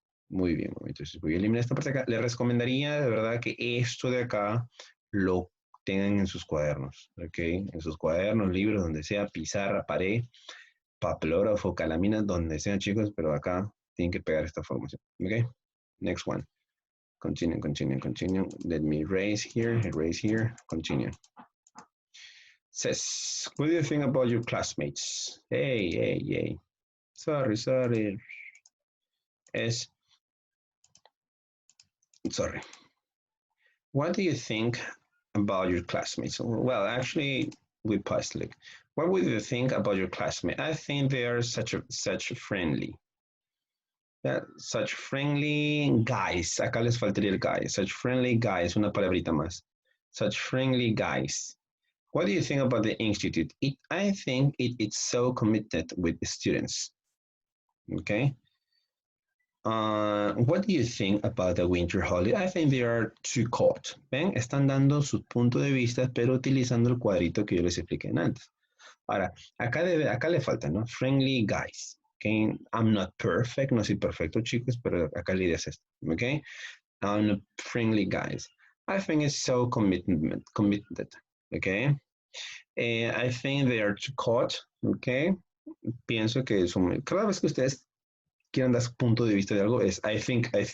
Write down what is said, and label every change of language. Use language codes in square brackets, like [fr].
[es] Muy bien, entonces voy a eliminar esta parte de acá. Les recomendaría de verdad que esto de acá lo tengan en sus cuadernos, ¿ok? En sus cuadernos, libros, donde sea, pizarra, pared, papelógrafo, calamina, donde sean, chicos, pero acá tienen que pegar esta formación, ¿ok? [en] Next one. Continue. Let me erase here, continue. Says, what do you think about your classmates? Hey. Sorry. Es sorry. What do you think about your classmates? Well, actually, we paused. Like, what would you think about your classmates? I think they are such friendly. Yeah, such friendly guys. [es] Acá les faltaría el guy. [en] Such friendly guys. [es] Una palabrita más. [en] Such friendly guys. What do you think about the institute? I think it's so committed with the students. Okay. What do you think about the winter holiday? I think they are too caught. [es] ¿Ven? Están dando su punto de vista, pero utilizando el cuadrito que yo les expliqué antes. Ahora, acá le falta, ¿no? [en] Friendly guys. Okay? I'm not perfect, [es] no soy perfecto, chicos, pero acá la idea es esto. [en] Okay? Friendly guys. I think it's so committed. Okay? I think they are too caught. Okay? [es] Pienso que cada vez que ustedes quieran dar su punto de vista de algo es [en] I think.